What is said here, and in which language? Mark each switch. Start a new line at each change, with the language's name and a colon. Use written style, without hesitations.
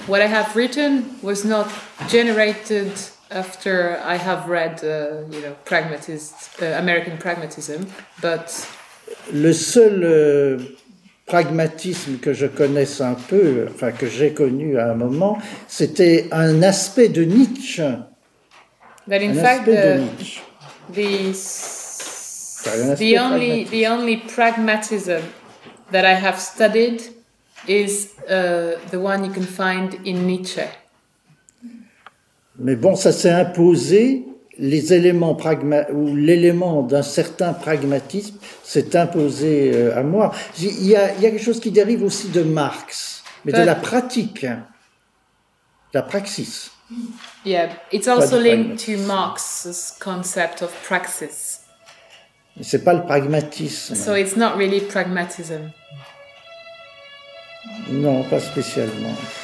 English: What I have written was not generated after I have read, you know, American pragmatism, but...
French: Le seul... pragmatisme que je connaisse un peu, enfin que j'ai connu à un moment, c'était un aspect de Nietzsche.
English: That in fact, the only pragmatism that I have studied is the one you can find in Nietzsche.
French: Mais bon, ça s'est imposé. Les éléments l'élément d'un certain pragmatisme s'est imposé à moi. Il y a quelque chose qui dérive aussi de Marx, mais de la pratique, la praxis.
English: Yeah, it's also linked to Marx's concept of praxis.
French: Mais c'est pas le pragmatisme.
English: So it's not really pragmatism.
French: Non, pas spécialement.